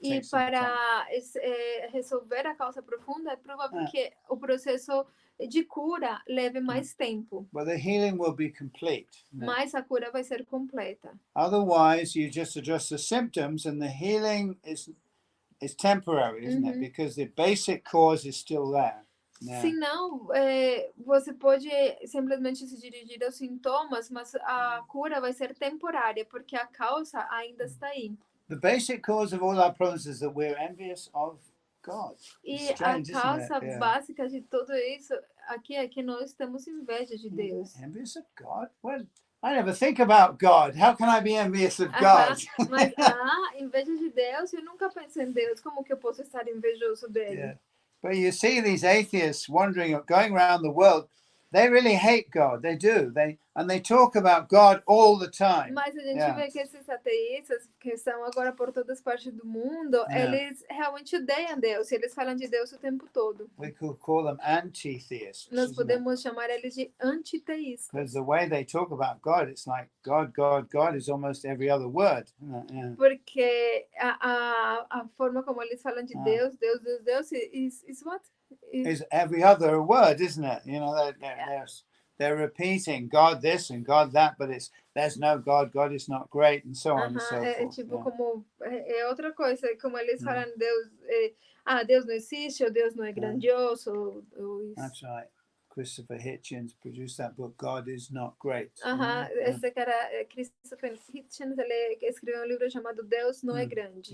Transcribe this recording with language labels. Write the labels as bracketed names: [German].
[Portuguese] E para resolver a causa profunda, é provável que o processo de cura leve mais tempo. [English] But the healing will be complete. [Portuguese] Mas a cura vai ser completa. [English] Otherwise, you just address the symptoms and the healing is temporary, isn't it? Because the basic cause is still there. Yeah. [Portuguese] Se não, você pode simplesmente se dirigir aos sintomas, mas a cura vai ser temporária, porque a causa ainda está aí. [English] The basic cause of all our problems is that we're envious of God. [Portuguese] E a causa básica de tudo isso aqui é que nós temos inveja de Deus. [English] Envious of God? Well, I never think about God. How can I be envious of God? [Portuguese] Mas inveja de Deus, eu nunca penso em Deus. Como que eu posso estar invejoso dele? [English] Yeah. But you see these atheists wandering, going around the world. They really hate God. They do. They talk about God all the time. [Portuguese] Mas a gente vê que esses ateístas que estão agora por todas partes do mundo, eles realmente odeiam Deus. E eles falam de Deus o tempo todo. [English] We could call them anti-theists. [Portuguese] Nós podemos chamar eles de antiteístas. [English] Because the way they talk about God, it's like God, God, God is almost every other word. Yeah. [Portuguese] Porque a forma como eles falam de Deus, Deus, Deus, Deus, [English] is what? Is every other word, isn't it? You know, they're repeating God this and God that, but there's no God, God is not great, and so on and so forth. [Portuguese] É tipo como outra coisa, como eles falam Deus, Deus não existe, ou Deus não é grandioso, ou isso. [English] That's right. Christopher Hitchens produced that book, God is Not Great. [Portuguese] Esse cara, Christopher Hitchens, ele escreveu um livro chamado Deus Não É Grande.